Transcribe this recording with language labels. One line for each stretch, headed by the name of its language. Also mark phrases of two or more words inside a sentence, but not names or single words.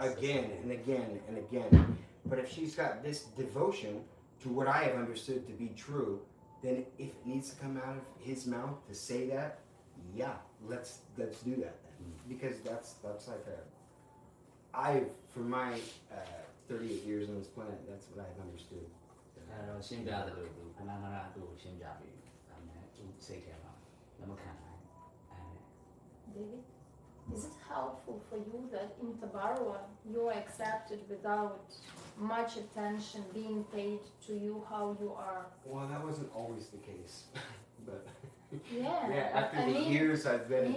English: again and again and again. But if she's got this devotion to what I have understood to be true, then if it needs to come out of his mouth to say that, yeah, let's do that then. Because that's like for my 38 years on this planet, that's what I've understood.
Burmese: အဲ့တော့ရှင်းပြတယ်လို့သူခဏခဏသူ့ကိုရှင်းပြပြီးဒါပေမဲ့သူစိတ်ထဲမှာလက်မခံနိုင်အဲ
English: David, is it helpful for you that in Tabarwa you are accepted without much attention being paid to you how you are? Well, that wasn't always the case, but Yeah, after I the mean, years I've been in